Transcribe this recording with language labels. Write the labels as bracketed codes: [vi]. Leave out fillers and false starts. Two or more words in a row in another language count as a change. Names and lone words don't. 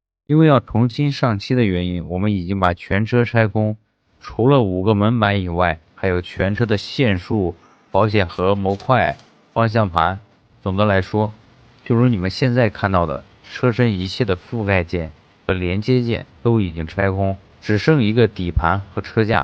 [zh] 因為要重新上漆的原因，我們已經把全車拆空，除了5個門板以外，還有全車的線束、保險盒、模塊、方向盤。总的来说，就如你们现在看到的，车身一切的覆蓋件和连接件都已经拆空，只剩一個底盤和車架。